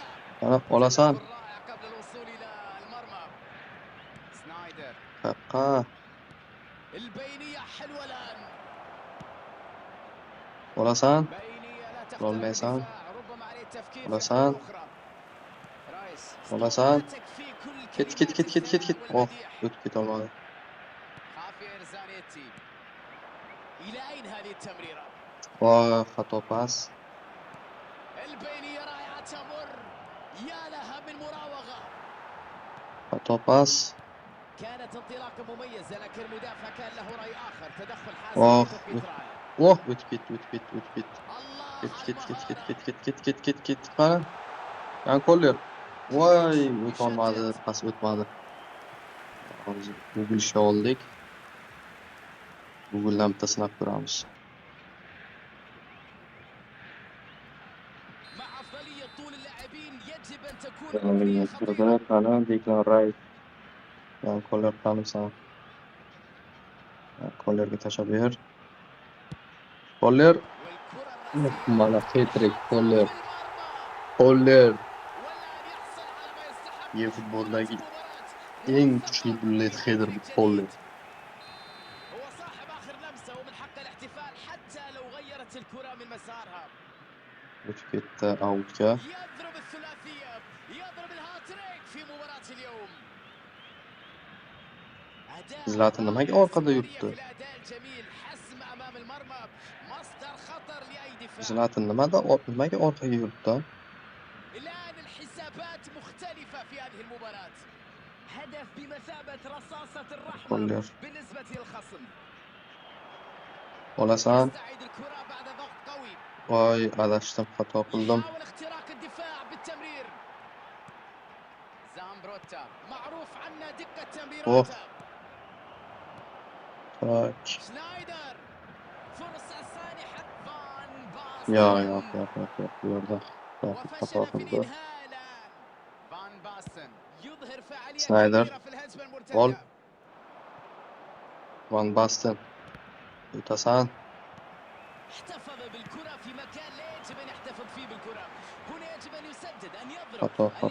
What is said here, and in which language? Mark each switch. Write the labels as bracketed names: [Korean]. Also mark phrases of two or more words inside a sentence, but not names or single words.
[Uzbek] Ana, olasan. [Arabic] رائع قبل الوصول إلى المرمى. سنايدر. [Uzbek] Qaqqa. [Arabic] البينية حلوة الآن. [Uzbek] Olasan. [Arabic] بينية لا تخترق [Uzbek] olmaysan. [Arabic] الدفاع. ربما عليه التفكير في [Uzbek] olasan. [Arabic] حلول أخرى. رايس. [Uzbek] olasan. [Arabic] تكفي كل [Uzbek] Ket. [Arabic] كلمات الثناء Oh, والمديح. [Uzbek] o'tib ketolmadi. [Arabic] خافير زانيتي. إلى أين هذه التمريرة؟ [Uzbek] Oh, xato pas. [Arabic] البينية رائعة تمر. يا لها من مراوغة. [Uzbek] Xato pas. [Arabic] كانت انطلاقة مميزة لكن المدافع كان له رأي آخر. تدخل حاسم Oh, في توقيت رائع. [Uzbek] oh, o'tib ketdi. [Arabic] الله [Uzbek] Ket. Qani. Yan Koller. Voy, o'tolmadi, pas o'tmadi. Hozir Google ishga oldik. Google'dan bitta sinab ko'ramiz. [Arabic] مع أفضلية طول اللاعبين يجب أن تكون [Uzbek] Yana [Arabic] الأمنية خطيرة. [Uzbek] Qani Declan Rice. Yan Koller qamisan. Kollerga tashlab ber. Koller. [Arabic] والكرة الرأسية [Uzbek] Mana hat-trick [Arabic] تحطم [Uzbek] Koller. [Arabic] في المرمى. [Uzbek] Koller. [Arabic] والآن يحصل على ما يستحق [Uzbek] Yer [Arabic] في [Uzbek] futboldagi [Arabic] المباراة. [Uzbek] eng [Arabic] موفقة [Uzbek] kuchli bullet [Arabic] في [Uzbek] header bu [Arabic] هاتريك [Uzbek] Koller. [Arabic] جديد. هو صاحب آخر لمسة ومن حقه الاحتفال حتى لو غيرت الكرة من مسارها. [Uzbek] O'tib ketdi outga. [Arabic] يضرب الثلاثية، يضرب الهاتريك في مباراة اليوم. أداء [Uzbek] Zlatan nimaga [Arabic] رائع، [Uzbek] orqada [Arabic] استمرارية [Uzbek] yuribdi? [Arabic] في الأداء الجميل، حسم أمام المرمى، مصدر خطر لأي دفاع. [Uzbek] Zlatan nimaga orqaga yuribdi? [Arabic] الآن الحسابات مختلفة في هذه المباراة. هدف بمثابة رصاصة الرحمة [Uzbek] Koller. [Arabic] بالنسبة للخصم. [Uzbek] Olasan. [Arabic] يستعيد الكرة بعد ضغط قوي. [Uzbek] Voy, adashdim, xato qildim. [Arabic] يحاول اختراق الدفاع بالتمرير. زامبروتا معروف عنا دقة Oh, تمريراته. [Uzbek] tak. [Arabic] شنايدر فرصة سانحة. فان [Uzbek] Yo'q. [Arabic] باستن [Uzbek] Bu yerda xato [Arabic] وفشل في [Uzbek] qildi. [Arabic] الإنهاء الآن. فان باستن يظهر فعالية [Uzbek] Snyder. [Arabic] كبيرة في الهجمة [Uzbek] Gol. [Arabic] المرتدة. [Uzbek] Van Basten. O'tasan. [Arabic] احتفظ بالكرة في مكان لا يجب أن يحتفظ فيه بالكرة. هنا يجب أن يسدد، أن يضرب، أن